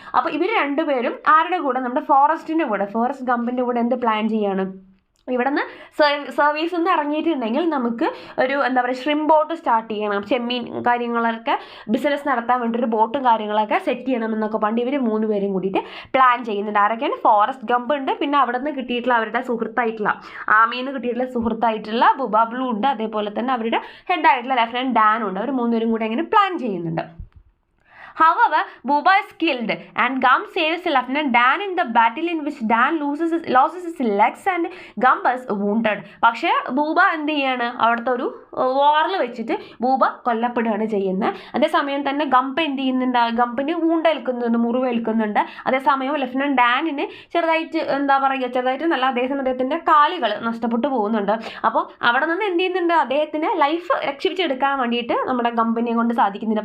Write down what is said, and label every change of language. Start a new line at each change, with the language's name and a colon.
Malayalam: അപ്പോൾ ഇവർ രണ്ടുപേരും ആരുടെ കൂടെ, നമ്മുടെ ഫോറസ്റ്റ് ഗമ്പിൻ്റെ കൂടെ എന്ത് പ്ലാൻ ചെയ്യാണ്, ഇവിടെ നിന്ന് സർവീസിൽ നിന്ന് ഇറങ്ങിയിട്ടുണ്ടെങ്കിൽ നമുക്ക് ഒരു എന്താ പറയുക ഷ്രിംപ് ബോട്ട് സ്റ്റാർട്ട് ചെയ്യണം, ചെമ്മീൻ കാര്യങ്ങളൊക്കെ ബിസിനസ് നടത്താൻ വേണ്ടി ഒരു ബോട്ടും കാര്യങ്ങളൊക്കെ സെറ്റ് ചെയ്യണം എന്നൊക്കെ പണ്ട് ഇവർ 3 പേരും കൂടിയിട്ട് പ്ലാൻ ചെയ്യുന്നുണ്ട്. ആരൊക്കെയാണ്, ഫോറസ്റ്റ് ഗംപ് ഉണ്ട്, പിന്നെ അവിടെ നിന്ന് കിട്ടിയിട്ടുള്ള അവരുടെ സുഹൃത്തായിട്ടുള്ള ആർമിയിൽ നിന്ന് കിട്ടിയിട്ടുള്ള സുഹൃത്തായിട്ടുള്ള ബുബ ബ്ലൂ ഉണ്ട്, അതേപോലെ തന്നെ അവരുടെ ഹെഡായിട്ടുള്ള ലെഫ്റ്റനന്റ് ഡാൻ ഉണ്ട്. അവർ 3 പേരും കൂടി അങ്ങനെ പ്ലാൻ ചെയ്യുന്നുണ്ട്.
English: However, Booba is killed and Gum saves Lieutenant Dan in the battle in which Dan loses his legs and Gum is wounded.
Malayalam: പക്ഷേ ബൂബ എന്ത് ചെയ്യാണ്, അവിടുത്തെ ഒരു വാറിൽ വെച്ചിട്ട് ബൂബ കൊല്ലപ്പെടുകയാണ് ചെയ്യുന്നത്. അതേസമയം തന്നെ ഗംപ് എന്ത് ചെയ്യുന്നുണ്ട്, ഗംപിന് മുറിവേൽക്കുന്നുണ്ട്. അതേസമയം ലെഫ്റ്റനന്റ് ഡാനിന് ചെറുതായിട്ട് നല്ല അദ്ദേഹത്തിൻ്റെ കാലുകൾ നഷ്ടപ്പെട്ടു പോകുന്നുണ്ട്. അപ്പോൾ അവിടെ നിന്ന് എന്ത് ചെയ്യുന്നുണ്ട്, അദ്ദേഹത്തിന് ലൈഫ് രക്ഷിച്ചെടുക്കാൻ വേണ്ടിയിട്ട് നമ്മുടെ ഗംപിനെ കൊണ്ട് സാധിക്കുന്നില്ല.